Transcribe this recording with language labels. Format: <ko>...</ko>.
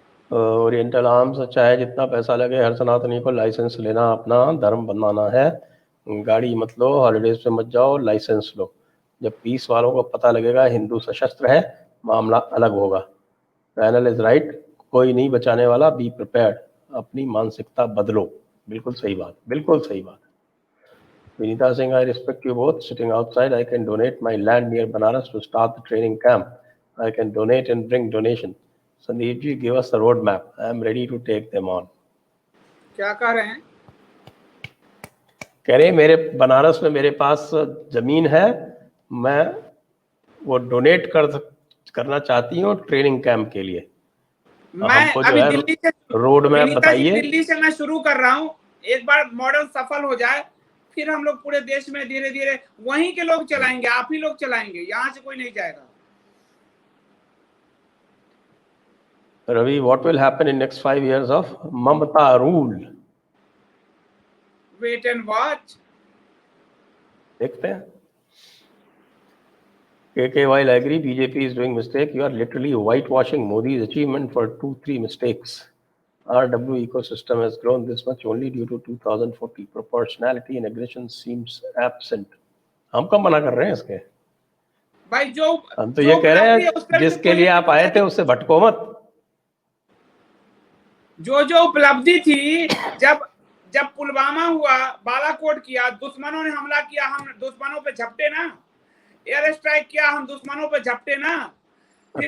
<hi>Oriental arms, चाहे जितना पैसा लगे, हर सनातनी को लाइसेंस लेना अपना धर्म बनाना है। गाड़ी मत लो, हॉलीडेज पे मत जाओ, लाइसेंस लो। जब पीस वालों को पता लगेगा हिंदू सशस्त्र है, मामला अलग होगा।</hi> <en>panel is right,</en> <hi>कोई नहीं बचाने वाला,</hi> <en>be prepared,</en> <hi>अपनी मानसिकता बदलो। बिल्कुल सही बात, बिल्कुल सही बात।</hi> <en>Vinita Singh, I respect you both. Sitting outside, I can donate my land near Banaras to start the training camp. I can donate and bring donation. Sandeep ji, give us the road map. I am ready to take them on.</en> <hi>क्या कह रहे हैं? कह रहे मेरे बनारस में मेरे पास जमीन है, मैं वो डोनेट कर करना चाहती हो ट्रेनिंग कैंप के लिए? मैं हमको जो अभी है दिल्ली से, रोड मैप विनीता जी, बताइए। दिल्ली से मैं शुरू कर रहा हूँ। एक बार मॉडल सफल हो जाए फिर हम लोग पूरे देश में धीरे धीरे वहीं के लोग चलाएंगे, आप ही लोग चलाएंगे, यहाँ से कोई नहीं जाएगा।</hi> <en>Ravi, what will happen in next 5 years of Mamata rule? Wait and watch.</en> <hi>देखते हैं।</hi> <en>KK, while I agree BJP is doing mistake, you are literally whitewashing Modi's achievement for 2-3 mistakes. RW ecosystem has grown this much only due to 2040. Proportionality and aggression seems absent.</en> <hi>हम कब मना कर रहे हैं इसके? भाई जो हम तो ये कह रहे हैं जिसके लिए आप आए थे उससे भटको मत। जो उपलब्धि थी, जब पुलवामा हुआ, बालाकोट किया, दुश्मनों ने हमला किया, हम दुश्मनों पे झपटे ना, एयर स्ट्राइक किया, हम दुश्मनों पे झपटे ना, फिर</hi>